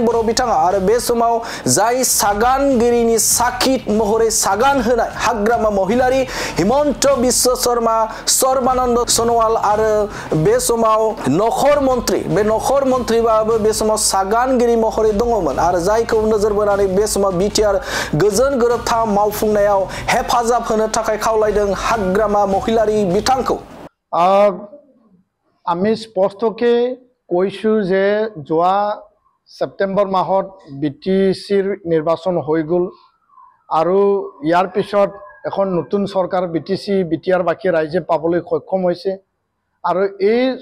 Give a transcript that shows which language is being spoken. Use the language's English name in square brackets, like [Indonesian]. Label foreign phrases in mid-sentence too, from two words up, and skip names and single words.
[Bodo] बर' बिथाङा आरो बे समाव जाय सागानगिरिनि साखी महरै सागान होनाय हाग्रामा महिलारि हिमन्त बिश्व शर्मा सर्बानन्द सोनोवाल आरो बे समाव नखर मन्त्रिबाबो बे समाव सागानगिरि महरै दङमोन आरो जायखौ नोजोर बोनानै बे समाव बिटिआर गोजोन गोरोबथा मावफुंनायाव हेफाजाब होनो थाखाय खावलायदों हाग्रामा महिलारि बिथांखौ [Assamese] আমি স্পষ্টকে কৈছো যে যোৱা সেপ্টেম্বৰ মাহত বিটিসিৰ নিৰ্বাচন হৈ গল আৰু ইয়াৰ পিছত এখন নতুন চৰকাৰ বিটিসি বিটিআৰ বাকি ৰাজ্যে পাবলৈ সক্ষম হৈছে আৰু এই